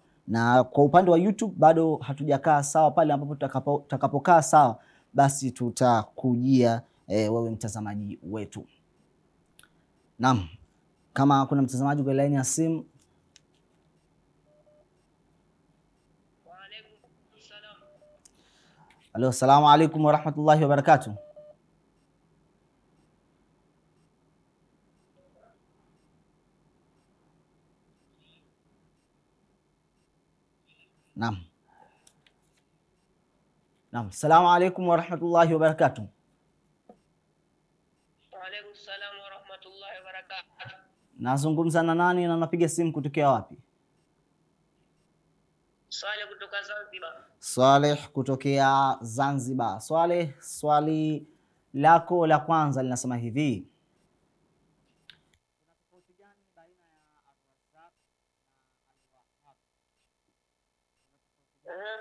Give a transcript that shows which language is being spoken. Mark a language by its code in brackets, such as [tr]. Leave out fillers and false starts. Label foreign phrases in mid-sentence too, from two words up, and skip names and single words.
[sw] Na kwa upande wa YouTube bado hatujakaa sawa, pale ambapo tutakapokaa sawa basi tutakujia wewe mtazamaji wetu. Naam, kama kuna mtazamaji kwa line ya simu. Halo, [ar] السلام عليكم ورحمة الله وبركاته. Naam. السلام عليكم ورحمة الله وبركاته. وعليكم السلام ورحمة الله وبركاته. [sw] Nazungumza na nani na napiga simu kutokea wapi? Saleh kutoka Zanzibar. Saleh kutokea Zanzibar. Saleh, swali lako la kwanza linasema hivi: kuna tofauti gani baina ya Ar-Razzaq na Al-Wahhab?